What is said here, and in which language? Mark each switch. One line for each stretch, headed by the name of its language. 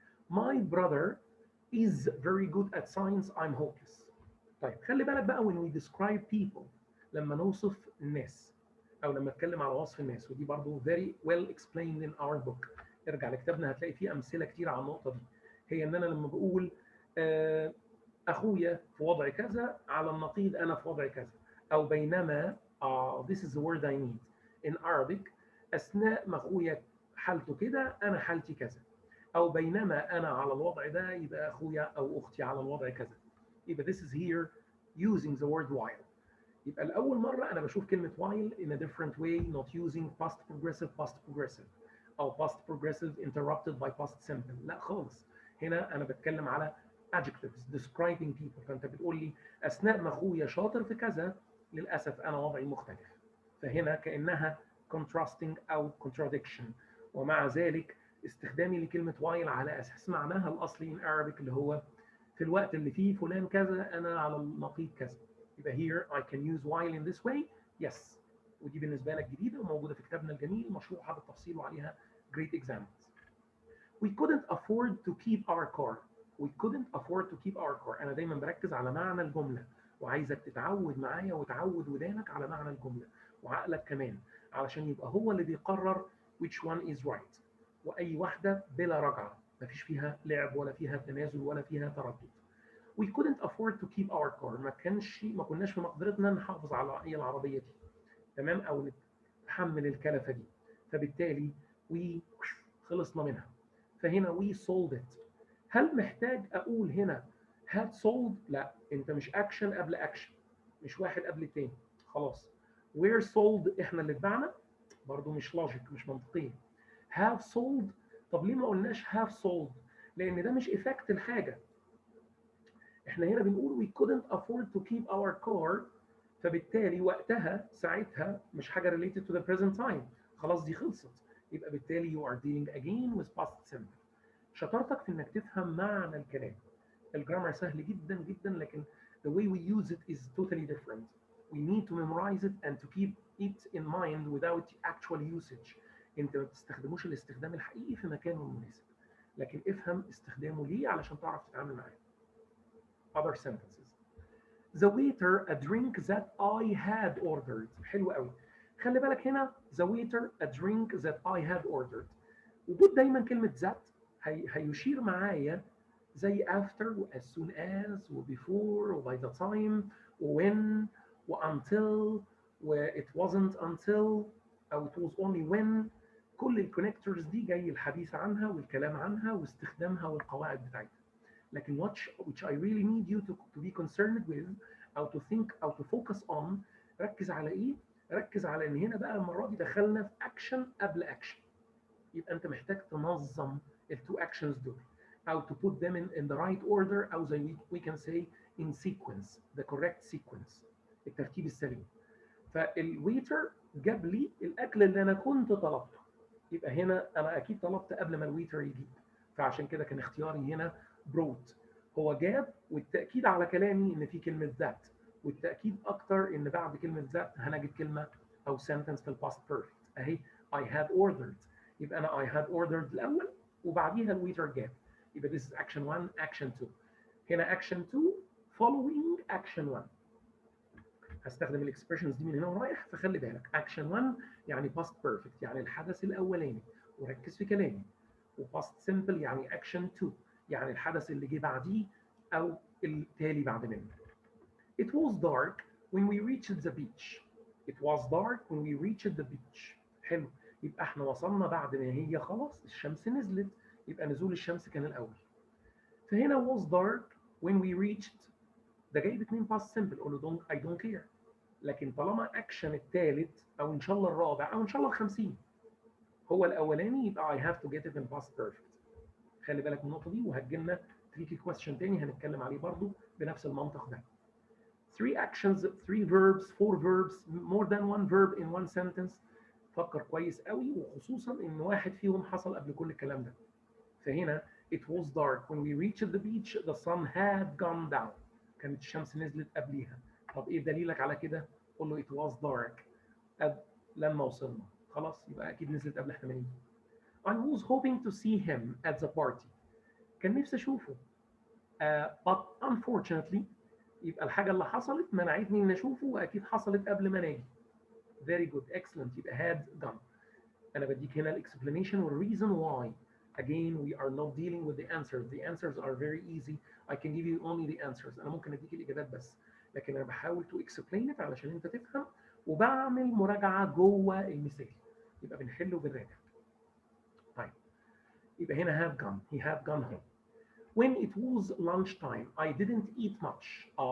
English: My brother is very good at science. I'm hopeless.
Arabic: طيب خلي بالك بقى
English: when we describe people،
Arabic: لما نوصف الناس او لما اتكلم على وصف الناس، ودي برضو
English: very well explained in our book.
Arabic: ارجع لكتابنا هتلاقي فيه امثله كتير على النقطه دي. هي ان انا لما بقول آه اخويا في وضع كذا على النقيض انا في وضع كذا، او بينما
English: this is the word I need in Arabic،
Arabic: اثناء ما اخويا حالته كده انا حالتي كذا، او بينما انا على الوضع ده يبقى اخويا او اختي على الوضع كذا.
English: يبقى this is here using the word while.
Arabic: يبقى لاول مره انا بشوف كلمه
English: while in a different way not using past progressive او past progressive interrupted by past simple.
Arabic: لا خالص، هنا انا بتكلم على
English: adjectives describing people.
Arabic: فانت بتقول لي اثناء ما اخويا شاطر في كذا للاسف انا وضعي مختلف. فهنا كانها contrasting او contradiction. ومع ذلك استخدامي لكلمه while على اساس معناها الاصلي
English: in Arabic
Arabic: اللي هو في الوقت اللي فيه فلان كذا انا على النقيض كذا.
English: يبقى here I can use while in this way. Yes.
Arabic: ودي بالنسبه لك جديده وموجوده في كتابنا الجميل مشروحه بالتفصيل وعليها
English: great examples. We couldn't afford to keep our car. We couldn't afford to keep our car.
Arabic: انا دايما بركز على معنى الجمله، وعايزك تتعود معايا وتعود ودانك على معنى الجمله وعقلك كمان، علشان يبقى هو اللي بيقرر
English: which one is right.
Arabic: واي واحده بلا رجعه، مفيش فيها لعب ولا فيها تنازل ولا فيها تردد.
English: We couldn't afford to keep our car.
Arabic: ما كناش في مقدرتنا نحافظ على العربيه دي، تمام، او نتحمل الكلفه دي. فبالتالي we خلصنا منها.
English: فهنا we sold it.
Arabic: هل محتاج اقول هنا had sold؟ لا، انت مش اكشن قبل اكشن، مش واحد قبل التاني، خلاص. were sold احنا اللي اتبعنا، برضو مش لوجيك، مش منطقيه. have sold، طب ليه ما قلناش have sold؟ لان ده مش افكت الحاجه. احنا هنا بنقول
English: we couldn't afford to keep our car،
Arabic: فبالتالي وقتها ساعتها مش حاجه
English: related to the present time،
Arabic: خلاص دي خلصت. يبقى بالتالي
English: you are dealing again with past simple.
Arabic: شطارتك في انك تفهم معنى الكلام. الجرامر سهل جدا جدا، لكن
English: the way we use it is totally different. We need to memorize it and to keep it in mind without actual usage.
Arabic: انت ما بتستخدموش الاستخدام الحقيقي في مكانه المناسب، لكن افهم استخدامه ليه علشان تعرف تتعامل معاه.
English: Other sentences. The waiter a drink that I had ordered.
Arabic: حلو قوي. خلي بالك هنا
English: the waiter a drink that I had ordered.
Arabic: وجود دايما كلمة that هيشير معايا زي after و as soon as و before و by the time و when و until و it wasn't until أو it was only when. كل الكونكتورز دي جاي الحديث عنها والكلام عنها واستخدامها والقواعد بتاعتها.
English: لكن which I really need you to be concerned with أو to think أو to focus on.
Arabic: ركز على إيه؟ ركز على إن هنا بقى المرة دي دخلنا في أكشن قبل أكشن. يبقى أنت محتاج تنظم التو أكشنز دول،
English: أو to put them in the right order، أو زي we can say in sequence، the correct sequence،
Arabic: الترتيب السليم. فالويتر جاب لي الأكل اللي أنا كنت طلبته، يبقى هنا أنا أكيد طلبت قبل ما الويتر يجيب، فعشان كده كان اختياري هنا brought. هو جاب، والتأكيد على كلامي إن في كلمة ذات، والتأكيد أكتر إن بعد كلمة ذات هنجد كلمة أو sentence في الباست بيرفكت أهي
English: I had ordered.
Arabic: يبقى أنا
English: I had ordered
Arabic: الأول وبعديها الويتر جاب.
English: يبقى this is action 1 action 2. هنا action 2 following action 1.
Arabic: هستخدم الاكسبريشنز دي من هنا ورايح، فخلي بالك action 1 يعني past perfect يعني الحدث الأولاني، وركز في كلامي. وpast simple يعني action 2 يعني الحدث اللي جه بعديه أو التالي بعد منه.
English: It was dark when we reached the beach. It was dark when we reached the beach.
Arabic: حلو، يبقى احنا وصلنا بعد ما هي خلاص الشمس نزلت، يبقى نزول الشمس كان الأول.
English: فهنا was dark when we reached،
Arabic: ده جايب اتنين
English: past simple،
Arabic: قول له
English: I don't care.
Arabic: لكن طالما اكشن الثالث او ان شاء الله الرابع او ان شاء الله ال50 هو الاولاني، يبقى
English: I have to get it in past perfect.
Arabic: خلي بالك من النقطه دي، وهتجيلنا
English: tricky question
Arabic: تاني هنتكلم عليه برضو بنفس المنطق ده.
English: 3 actions 3 verbs 4 verbs more than one verb in one sentence.
Arabic: فكر كويس قوي، وخصوصا ان واحد فيهم حصل قبل كل الكلام ده.
English: فهنا it was dark when we reached the beach the sun had gone down.
Arabic: كانت الشمس نزلت قبليها. طب ايه دليلك على كده؟ قول له
English: it was dark
Arabic: لما وصلنا، خلاص يبقى اكيد نزلت قبل احنا ما نيجي.
English: I was hoping to see him at the party.
Arabic: كان نفسي اشوفه.
English: but unfortunately
Arabic: يبقى الحاجه اللي حصلت منعتني ان اشوفه، واكيد حصلت قبل ما اجي.
English: very good excellent يبقى had done.
Arabic: انا بديك هنا الاكسبلانيشن والريزون واي.
English: Again, we are not dealing with the answers. The answers are very easy. I can give you only the answers.
Arabic: أنا ممكن أديك الإجابات بس، لكن أنا بحاول
English: to explain it
Arabic: علشان أنت تفهم، وبعمل مراجعة جوه المثال. يبقى بنحل وبنراجع. طيب، يبقى هنا have gone.
English: He had gone home. When it was lunch time, I didn't eat much.